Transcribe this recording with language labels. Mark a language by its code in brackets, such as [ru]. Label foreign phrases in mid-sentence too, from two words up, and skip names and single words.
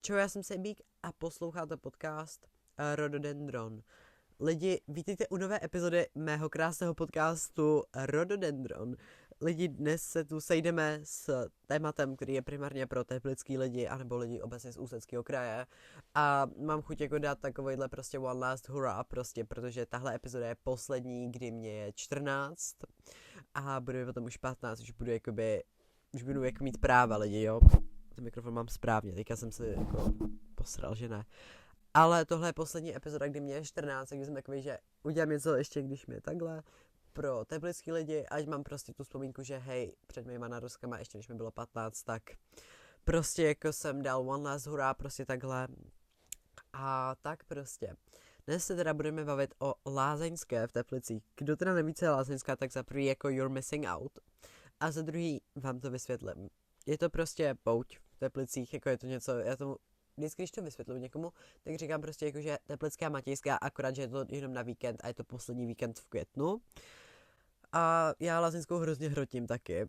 [cs] Čau, já jsem Sebík a posloucháte podcast Rhododendron. Lidi, vítejte u nové epizody mého krásného podcastu Rhododendron. Lidi, dnes se tu sejdeme s tématem, který je primárně pro teplický lidi, anebo lidi obecně z Ústeckého kraje. A mám chuť jako dát takovejhle prostě [en] one last hurrah, [cs] prostě, protože tahle epizoda je poslední, kdy mě je 14 a bude potom už 15, už budu jako mít práva lidi, jo. Ten mikrofon mám správně, teďka jsem si jako posral, že ne. Ale tohle je poslední epizoda, kdy mě je 14, takže jsem takový, že udělám něco ještě, když mě je takhle, pro teplický lidi, ať mám prostě tu vzpomínku, že hej, před mýma narozkama, ještě než mi bylo 15, tak prostě jako jsem dal [en] one last hurrah, [cs] prostě takhle. A tak prostě. Dnes se teda budeme bavit o lázeňské v Teplicích. Kdo teda neví, co je lázeňská, tak za prvý jako [en] you're missing out. [cs] A za druhý vám to vysvětlím. Je to prostě pouť v Teplicích, jako je to něco, já tomu vždycky, když to vysvětluji někomu, tak říkám prostě jako, že Teplická Matějská, akorát, že je to jenom na víkend a je to poslední víkend v květnu. A já lázeňskou hrozně hrotím taky.